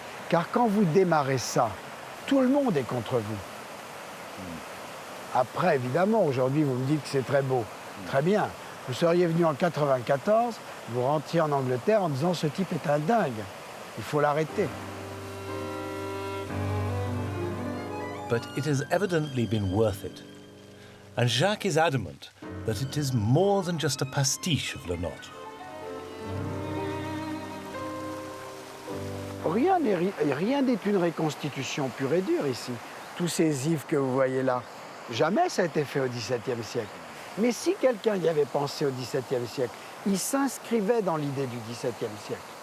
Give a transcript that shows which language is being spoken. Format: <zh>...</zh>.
<fr>Car quand vous démarrez ça, tout le monde est contre vous. Après, évidemment, aujourd'hui, vous me dites que c'est très beau. Très bien. Vous seriez venu en 94, vous rentriez en Angleterre en disant « ce type est un dingue, il faut l'arrêter ».</fr> <en>But it has evidently been worth it. And Jacques is adamant that it is more than just a pastiche of Le Nôtre.</en> <fr>Rien n'est une reconstitution pure et dure ici. Tous ces ifs que vous voyez là, jamais ça a été fait au XVIIe siècle. Mais si quelqu'un y avait pensé au XVIIe siècle, il s'inscrivait dans l'idée du XVIIe siècle.</fr>